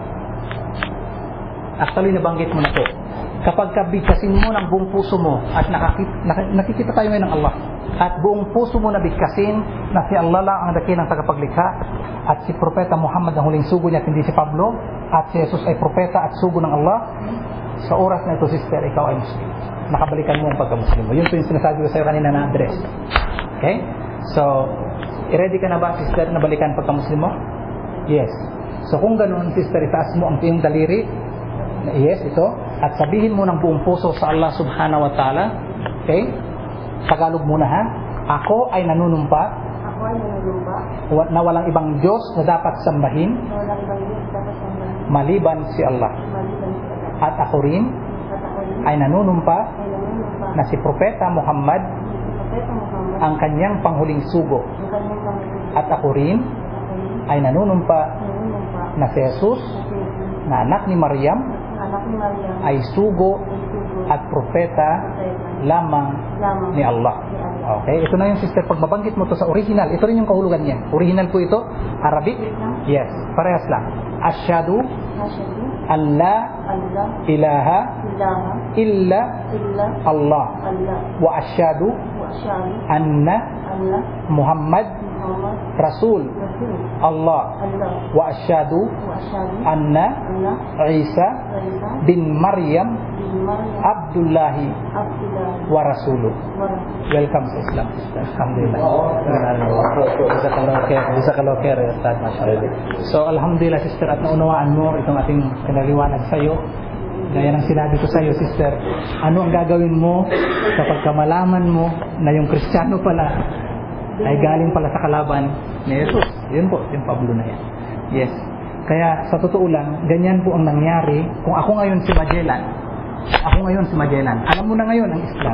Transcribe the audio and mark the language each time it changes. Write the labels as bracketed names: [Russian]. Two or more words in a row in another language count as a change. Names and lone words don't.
[Filipino] Actually, nabanggit mo na po. Kapag kabigkasin mo ng buong puso mo at nakikita tayo ngayon ng Allah at buong puso mo nabigkasin na si Allah lang ang dakilang tagapaglikha at si Propeta Muhammad ang huling sugo niya, hindi si Pablo, at si Jesus ay propeta at sugo ng Allah, sa oras na ito, sister, ikaw ay Muslim. Nakabalikan mo ang pagka-Muslim mo. Yun po yung sinasabi ko sa iyo kanina na address. Okay? So, ready ka na ba, sister, na balikan pagka-Muslim mo? Yes. So kung ganoon, sister, itaas mo ang iyong daliri. Yes, ito. At sabihin mo ng buong puso sa Allah [Arabic] سبحانه وتعالى. [Filipino] Okay? Tagalog muna, ha? Ako ay nanunumpa. Ako ay nanunumpa. Na walang ibang Diyos na dapat sambahin. Na walang ibang Diyos dapat sambahin. Maliban si Allah. Maliban at ako rin at ako rin ay nanunumpa ay nanunumpa na si Propeta Muhammad si Propeta Muhammad ang kanyang panghuling sugo, ang kanyang panginoon at ako rin ako rin ay nanunumpa nanunumpa na si Jesus na si Jesus na anak ni Maryam anak ni Maria ay sugo ay sugo at propeta lamang lamang ni Allah. ni Allah. Okay, ito na yung sister, pag mabanggit mo to sa original, ito rin yung kahulugan niya. Original po ito, Arabic? Yes, parehas lang. [Arabic] Asyhadu Asyhadu أن لا أن لا ilaha ilaha illa illa Allah Allah وأشهد وأشهد anna anna Muhammad Muhammad Rasul Rasul Allah Allah وأشهد وأشهد anna anna Isa Isa bin Maryam bin Maryam Abdullahi Abdullah ورسوله. ورسول. [Filipino] Welcome sa Islam, sister. Alhamdulillah. [Arabic] جزاك الله خير أستاذ. [Filipino] Masyaallah. So, alhamdulillah, sister, at naunawaan mo itong ating pinaliwanag sa iyo. Gaya ng sinabi ko sa iyo, sister, ano ang gagawin mo kapag kamalaman mo na yung Kristiyano pala ay galing pala sa kalaban ni Jesus? Yun po, yung Pablo na yan. Yes. Kaya, sa totoo lang, ganyan po ang nangyari. Kung ako ngayon si Magellan, alam mo na ngayon ang Islam.